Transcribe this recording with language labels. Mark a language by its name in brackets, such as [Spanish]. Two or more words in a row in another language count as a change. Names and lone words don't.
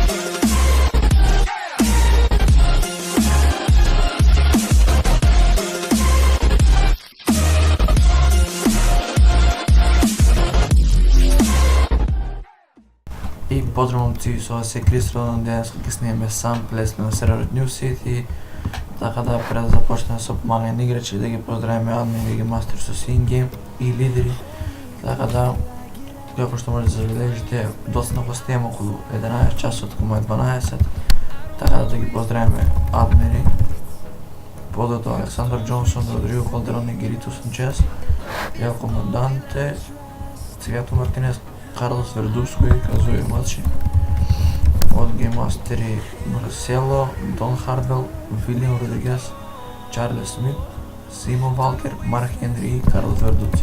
[Serbian] И pozdrav momci, zove se Kristron, danas kako snijeme sample, smo na serveru New City, tako da pre da započnemo sa pomaganjem igrači, da [Macedonian] ги поздравим админи, да ги мастер со SingGame и лидери, така да, како што може да забележите, доста много снимам, околу 11 часа, откако е 12, така да ги поздравиме админи, подото Александър Джонсон, Родриго Калдерон, Гирито Санчес, Елко Манданте, Цвято Мартинес, Карлос Вердуско и Казуи младши, от гейммастери Марсело, Дон Харбел, Вилиам Родригес, Чарли Смит, Симон Валкер, Марк Хенри и Карлос Вердуци.